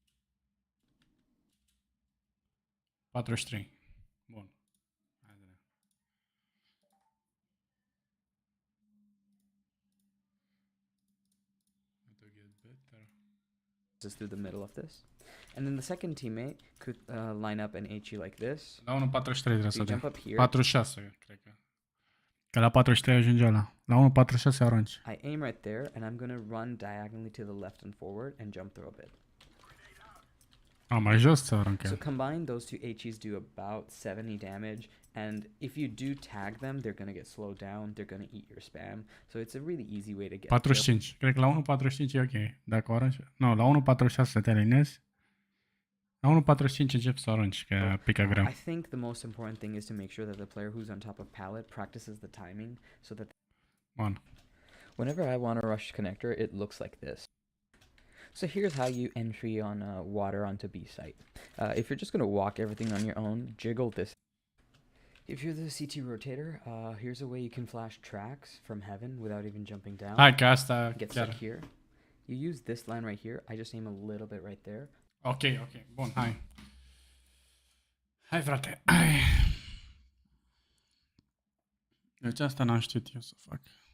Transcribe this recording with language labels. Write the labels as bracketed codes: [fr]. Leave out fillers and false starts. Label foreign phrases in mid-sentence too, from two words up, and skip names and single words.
[ro] 43. Bun. [en] Just through the middle of this. And then the second teammate could line up an HE like this. [ro] La 1.43 trebuie să [en] jump up here. [ro] 46, cred că. Că la 43 ajunge ăla. La 1.46 arunci. [en] I aim right there and I'm gonna run diagonally to the left and forward and jump throw a bit. [ro] Mai jos să aruncă. [en] So combined, those two HEs do about 70 damage, and if you do tag them, they're gonna get slowed down, they're gonna eat your spam, so it's a really easy way to get [ro] 45. Cred că la 1.45 e ok. Dacă arunci... Nu, la 1.46 te alineezi. La 1.45 începi să arunci, că pică greu. [en] I think the most important thing is to make sure that the player who's on top of pallet practices the timing, so that whenever I want to rush connector, it looks like this. So here's how you entry on water onto B site. If you're just going to walk everything on your own, jiggle this. If you're the CT rotator, here's a way you can flash tracks from heaven without even jumping down. [ro] Hai că asta [en] Get [ro] chiar. [en] stuck here. You use this line right here. I just aim a little bit right there. [ro] Ok. Bun, hai. Hai, frate. Hai. Deci asta n-am știut eu să fac.